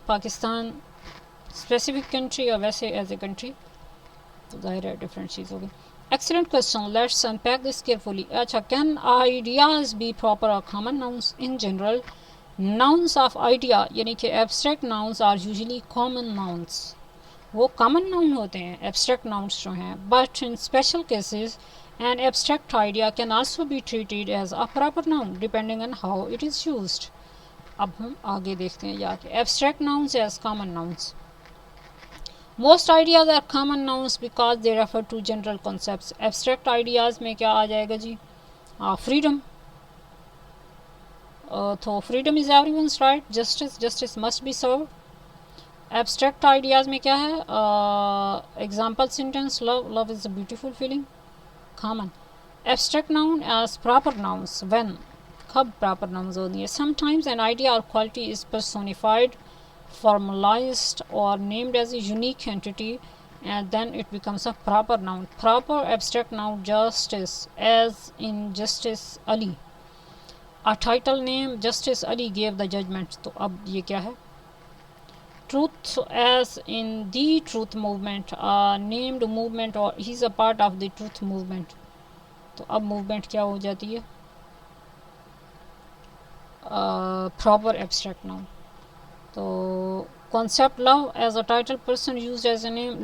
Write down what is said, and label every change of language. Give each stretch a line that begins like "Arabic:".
Urdu: Pakistan specific country, اور ویسے as a country تو ظاہر ہے ڈفرینٹ چیز ہوگی.
English: Excellent question, let's unpack this carefully. اچھا، can ideas be proper اور common nouns? In general nouns of idea یعنی کہ abstract nouns are usually common nouns،
Urdu: وہ کامن ناؤن ہوتے ہیں ایبسٹریکٹ nouns جو ہیں.
English: But in special cases an abstract idea can also be treated as a proper noun depending on how it is used.
Urdu: اب ہم آگے دیکھتے ہیں یا کہ
English: abstract nouns as common nouns. Most ideas are common nouns because they refer to general concepts.
Urdu: Abstract ideas میں کیا آ جائے گا جی؟ freedom.
English: تو freedom is everyone's right. Justice must be served. Abstract ideas
Urdu: میں کیا ہے؟
English: example sentence, love is a beautiful feeling. common. Abstract noun as proper nouns when کب proper nouns ہوتی ہیں. Sometimes an idea or quality is personified, formalized or named as a unique entity and then it becomes a proper noun. Proper abstract noun justice, as in Justice Ali. A title name Justice Ali gave the judgment.
Urdu: تو اب یہ کیا ہے؟
English: Truth, as in the truth movement, a named movement or he's a part of the truth movement.
Urdu: تو اب movement کیا ہو جاتی ہے؟ Proper abstract noun.
English: تو concept love as a title person used as a name.